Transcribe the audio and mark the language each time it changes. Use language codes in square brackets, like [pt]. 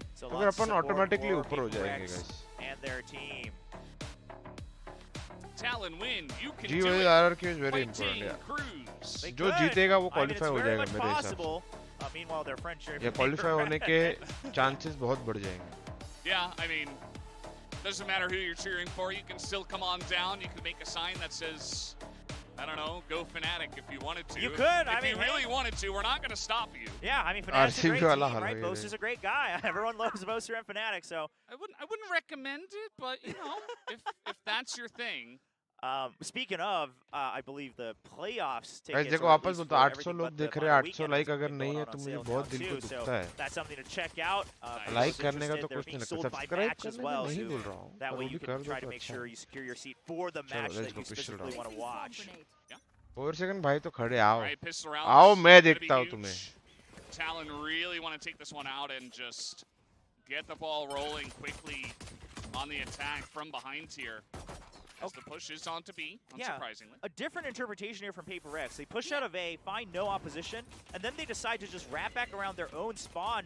[hi] तो फिर अपन ऑटोमेटिकली ऊपर हो जाएंगे guys. [en] Talon win. You can G do it. RRQ is very important. Yeah. [hi] जो जीतेगा वो क्वालिफाई हो जाएगा मेरे हिसाब से. या क्वालिफाई होने के चांसेस बहुत बढ़ जाएंगे. [en] Yeah, I mean, doesn't matter who you're cheering for. You can still come on down. You can make a sign that says, I don't know, go Fnatic if you wanted to. You could. If you really wanted to, we're not going to stop you. Yeah, I mean, Fnatic's a great team, right? Boster's a great guy. Everyone loves Boster and Fnatic, so. I wouldn't recommend it, but you know, if that's your thing. Speaking of, I believe the playoffs tickets. [hi] देखो वापस बोलता 800 लोग देख रहे हैं, 800 like अगर नहीं है तो मुझे बहुत दिल को दुखता है. [en] That's something to check out. [hi] Like करने का तो कुछ नहीं लगता, सब्सक्राइब करने का नहीं बोल रहा हूँ. [en] That way you can try to make sure you secure your seat for the match that you specifically want to watch. [hi] 4 second भाई तो खड़े आओ. आओ मैं देखता हूँ तुम्हें. [en] Talon really want to take this one out and just get the ball rolling quickly on the attack from behind here. As the push is on to B, unsurprisingly. A different interpretation here from PRX. They push out of A, find no opposition, and then they decide to just wrap back around their own spawn.